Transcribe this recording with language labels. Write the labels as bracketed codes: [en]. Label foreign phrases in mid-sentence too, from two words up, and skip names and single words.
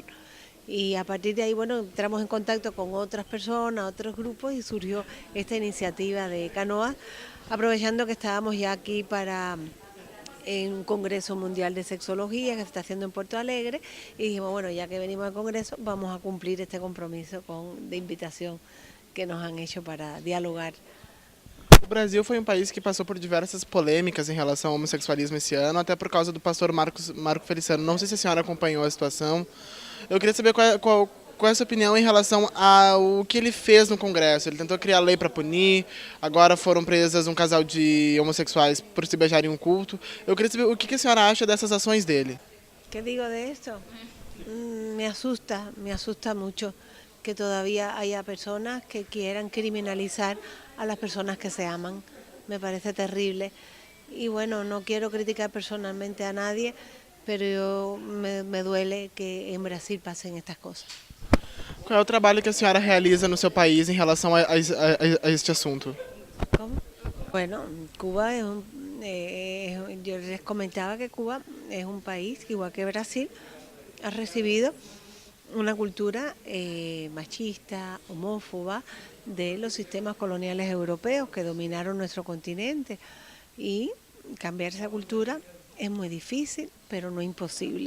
[es] Y a partir de ahí, bueno, entramos en contacto con otras personas, otros grupos y surgió esta iniciativa de Canoas, aprovechando que estábamos ya aquí en un Congreso Mundial de Sexología que se está haciendo en Porto Alegre y dijimos, bueno, ya que venimos al Congreso, vamos a cumplir este compromiso de invitación que nos han hecho para dialogar. [pt] O Brasil foi um país que passou por diversas polêmicas em relação ao homossexualismo esse ano, até por causa do pastor Marco Feliciano. Não sei se a senhora acompanhou a situação. Eu queria saber qual é a sua opinião em relação ao que ele fez no Congresso. Ele tentou criar lei para punir, agora foram presas um casal de homossexuais por se beijarem em um culto. Eu queria saber o que a senhora acha dessas ações dele. [es] ¿Qué digo de esto? Me asusta mucho que todavía haya personas que quieran criminalizar a las personas que se aman. Me parece terrible. Y bueno, no quiero criticar personalmente a nadie, pero me duele que en Brasil pasen estas cosas. [pt] Qual é o trabalho que a senhora realiza no seu país em relação a este assunto? [es] ¿Cómo? Bueno, Cuba yo les comentaba que Cuba es un país que, igual que Brasil, ha recibido una cultura machista, homófoba de los sistemas coloniales europeos que dominaron nuestro continente, y cambiar esa cultura es muy difícil, pero no imposible.